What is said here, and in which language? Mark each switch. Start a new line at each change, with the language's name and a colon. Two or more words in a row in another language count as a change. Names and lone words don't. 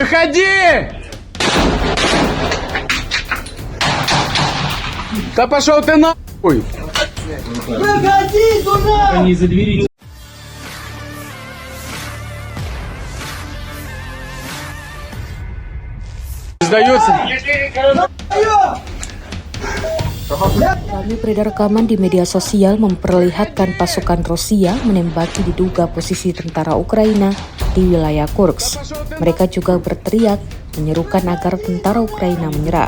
Russian: Выходи! Да пошел ты нахуй! Выходи туда! Они за двери. Сдается.
Indonesian: Kami beredar rekaman di media sosial memperlihatkan pasukan Rusia menembaki diduga posisi tentara Ukraina di wilayah Kursk. Mereka juga berteriak menyerukan agar tentara Ukraina menyerah.